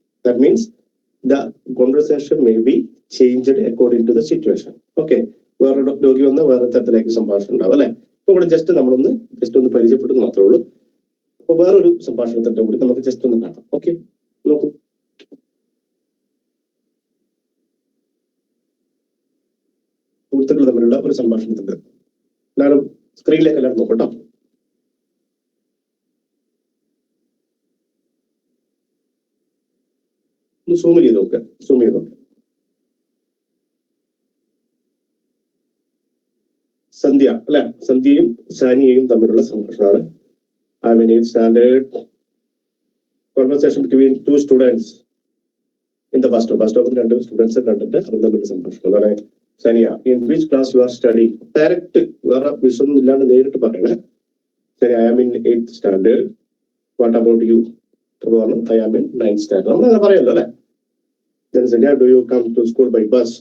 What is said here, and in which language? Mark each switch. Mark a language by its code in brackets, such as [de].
[en] That means the conversation may be changed according to the situation. [ml] Okay, വേറെ രോഗി വന്ന് വേറെ തരത്തിലേക്ക് സംഭാഷണം ഉണ്ടാവും അല്ലെ? അപ്പൊ ഇവിടെ ജസ്റ്റ് നമ്മളൊന്ന് പരിചയപ്പെടുന്നു മാത്രമേ ഉള്ളൂ. അപ്പൊ വേറൊരു സംഭാഷണത്തിന്റെ കൂടി നമുക്ക് ജസ്റ്റ് ഒന്ന് കാണാം. ഓക്കെ, നോക്കൂ. സുഹൃത്തുക്കൾ തമ്മിലുള്ള ഒരു സംഭാഷണത്തിന്റെ എല്ലാവരും സ്ക്രീനിലേക്ക് എല്ലാവരും നോക്കട്ടോ. ഒന്ന് സൂം ചെയ്ത് നോക്കുക, സൂം ചെയ്ത് നോക്കുക. സന്ധ്യ അല്ലെ? സന്ധ്യയും സാനിയയും തമ്മിലുള്ള സംഭാഷണമാണ്. [en] I mean, it's standard conversation between two students in the bus stop. [ml] രണ്ട് സ്റ്റുഡൻസ് കണ്ടിട്ട് അവർ തമ്മിലുള്ള സംഭാഷണം. [en] അതാണ് Sania, in which class you are studying? [ml] Direct വേറെ വിഷയൊന്നും ഇല്ലാണ്ട് നേരിട്ട് പറയണേ. [en] ശരി, I am in 8th standard. What about you? I am in 9th standard. [ml] നമ്മളങ്ങനെ പറയല്ലോ അല്ലെ? [en] Sania, do you come to school by bus?